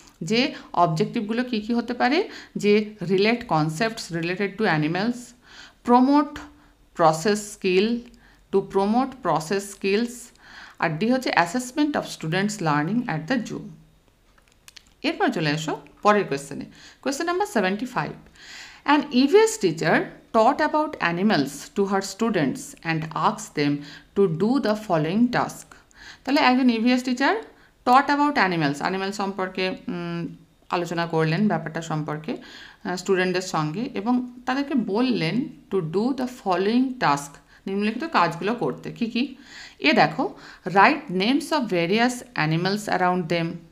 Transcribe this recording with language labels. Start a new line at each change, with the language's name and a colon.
Bangla: যে অবজেক্টিভগুলো কী কী হতে পারে, যে relate concepts related to animals, promote process skill, to promote process skills, আর D হচ্ছে assessment of students learning at the zoo. এরপর চলে এসো পরের কোয়েশ্চেনে, question number 75।
English: An EVS teacher taught about animals to her students and asked them to do the following task.
Bangla: তাহলে একজন EVS teacher taught about animals সম্পর্কে আলোচনা করলেন ব্যাপারটা সম্পর্কে স্টুডেন্টদের সঙ্গে, এবং তাদেরকে বললেন
English: to do the following task,
Bangla: নিম্নলিখিত কাজগুলো করতে। কি কি? এ দেখো,
English: Write names of various animals around them.